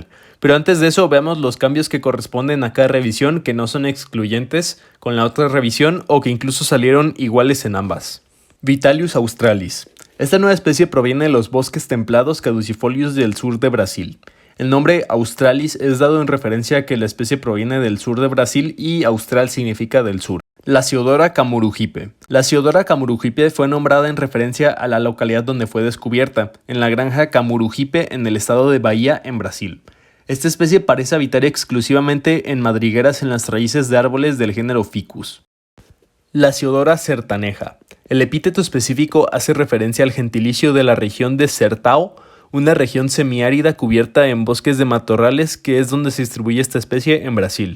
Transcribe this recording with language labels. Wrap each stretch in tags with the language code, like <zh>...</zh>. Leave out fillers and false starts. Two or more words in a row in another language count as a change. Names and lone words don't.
<es>Pero antes de eso, veamos los cambios que corresponden a cada revisión que no son excluyentes con la otra revisión o que incluso salieron iguales en ambas. Vitalius australis. Esta nueva especie proviene de los bosques templados caducifolios del sur de Brasil. El nombre australis es dado en referencia a que la especie proviene del sur de Brasil y austral significa del sur. Lasiodora camurugipe. Lasiodora camurugipe fue nombrada en referencia a la localidad donde fue descubierta, en la granja Camurugipe en el estado de Bahía, en Brasil. Esta especie parece habitar exclusivamente en madrigueras en las raíces de árboles del género Ficus. Lasiodora sertaneja. El epíteto específico hace referencia al gentilicio de la región de Sertão, una región semiárida cubierta en bosques de matorrales que es donde se distribuye esta especie en Brasil.</es>